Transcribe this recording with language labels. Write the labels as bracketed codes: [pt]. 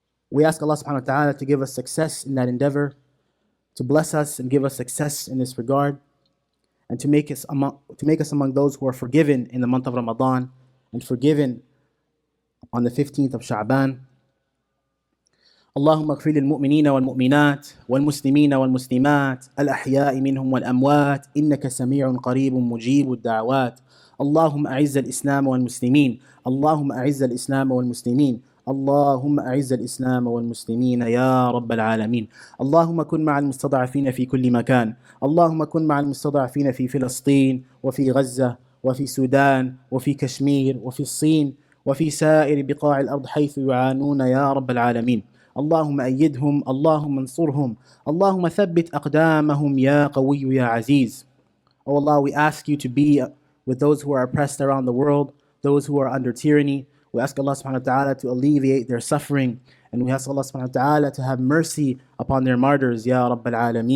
[en] We ask Allah subhanahu wa ta'ala to give us success in that endeavor, to bless us and give us success in this regard, and to make us among those who are forgiven in the month of Ramadan and forgiven on the 15th of Sha'ban. [ar] اللهم اغفر للمؤمنين والمؤمنات والمسلمين والمسلمات الأحياء منهم والأموات إنك سميع قريب مجيب الدعوات. اللهم أعز الإسلام والمسلمين. اللهم أعز الإسلام والمسلمين. اللهم أعز الإسلام والمسلمين يا رب العالمين. اللهم كن مع المستضعفين في كل مكان. اللهم كن مع المستضعفين في فلسطين وفي غزة وفي السودان وفي كشمير وفي الصين وفي سائر بقاع الأرض حيث يعانون يا رب العالمين. اللهم أيدهم. اللهم انصرهم. اللهم ثبت أقدامهم يا قوي يا عزيز. [en] Oh Allah, we ask you to be with those who are oppressed around the world, those who are under tyranny. We ask Allah subhanahu wa ta'ala to alleviate their suffering. And we ask Allah subhanahu wa ta'ala to have mercy upon their martyrs, Ya Rabbal Alameen.